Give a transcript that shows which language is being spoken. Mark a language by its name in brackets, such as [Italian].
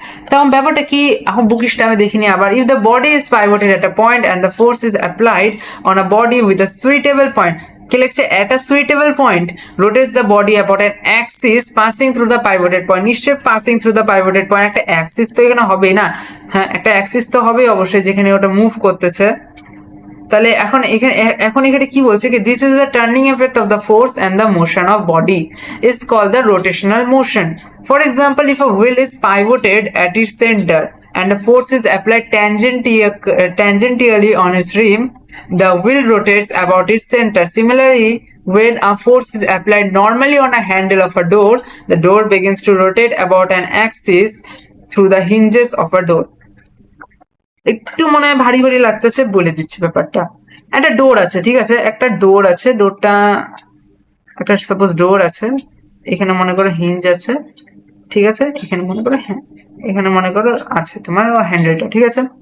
[Bangla] তখন ব্যাপারটা কি এখন বুকিশটা আমি দেখিনি আবার। [English] if the body is pivoted at a point and the force is applied on a body with a suitable point, [Bangla] কি লিখছে [English] At a suitable point rotates the body about an axis passing through the pivoted point. [Bangla] নিশ্চয়ই [English] passing through the pivoted point, [Bangla] একটা Axis তো এখানে হবেই না, হ্যাঁ একটা অ্যাক্সিস তো হবেই অবশ্যই যেখানে ওটা মুভ করতেছে। তাহলে এখন এখানে কি বলছে কি [English] This is the turning effect of the force and the motion of body is called the rotational motion. For example, if a wheel is pivoted at its center and a force is applied tangentially on its rim, the wheel rotates about its center. Similarly, when a force is applied normally on a handle of a door, the door begins to rotate about an axis through the hinges of a door. [Bangla] একটু মনে হয় ভারী ভারী লাগতেছে, বলে দিচ্ছি ব্যাপারটা। একটা ডোর আছে, ঠিক আছে, একটা ডোর আছে, ডোরটা একটা সাপোজ ডোর আছে, এখানে মনে করো হিঞ্জ আছে, ঠিক আছে, এখানে মনে করো হ্যাঁ এখানে মনে করো আছে তোমার হ্যান্ডেলটা, ঠিক আছে।